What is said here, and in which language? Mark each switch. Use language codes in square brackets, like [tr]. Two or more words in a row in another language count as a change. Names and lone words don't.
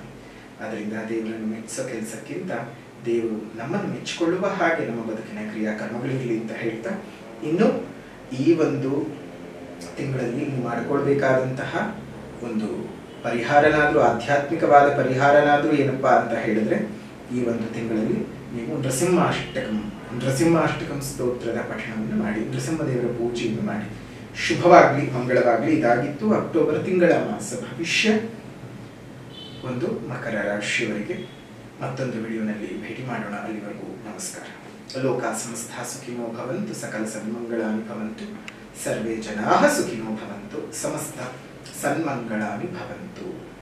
[kn] ಅದರಿಂದ ದೇವರನ್ನು ಮೆಚ್ಚಿಸೋ ಕೆಲಸಕ್ಕಿಂತ ದೇವರು ನಮ್ಮನ್ನು ಮೆಚ್ಚಿಕೊಳ್ಳುವ ಹಾಗೆ ನಮ್ಮ ಬದುಕಿನ ಕ್ರಿಯಾಕರ್ಮಗಳಿರಲಿ ಅಂತ ಹೇಳ್ತಾ, ಇನ್ನು ಈ ಒಂದು ತಿಂಗಳಲ್ಲಿ ನೀವು ಮಾಡಿಕೊಳ್ಬೇಕಾದಂತಹ ಒಂದು ಪರಿಹಾರನಾದ್ರೂ, ಆಧ್ಯಾತ್ಮಿಕವಾದ ಪರಿಹಾರನಾದ್ರೂ ಏನಪ್ಪಾ ಅಂತ ಹೇಳಿದ್ರೆ, ಈ ಒಂದು ತಿಂಗಳಲ್ಲಿ ನೀವು ನೃಸಿಂಹಾಷ್ಟಕಂ ಸ್ತೋತ್ರದ ಪಠಣವನ್ನು ಮಾಡಿ, ನೃಸಿಂಹದೇವರ ಪೂಜೆಯನ್ನು ಮಾಡಿ. ಶುಭವಾಗ್ಲಿ, ಮಂಗಳವಾಗ್ಲಿ. ಇದಾಗಿತ್ತು ಅಕ್ಟೋಬರ್ ತಿಂಗಳ ಮಾಸ ಭವಿಷ್ಯ. ಒಂದು ಮಕರ ರಾಶಿಯವರಿಗೆ ಮತ್ತೊಂದು ವಿಡಿಯೋನಲ್ಲಿ ಭೇಟಿ ಮಾಡೋಣ. ಅಲ್ಲಿವರೆಗೂ ನಮಸ್ಕಾರ. [sa] ಲೋಕ ಸಮಸ್ತ ಸುಖಿನೋ ಭವಂತು, ಸಕಲ ಸನ್ಮಂಗಳಾನಿ ಭವಂತು, ಸರ್ವೇ ಜನಾಃ ಸುಖಿನೋ ಭವಂತು, ಸಮಸ್ತ ಸನ್ಮಂಗಳಾನಿ ಭವಂತು.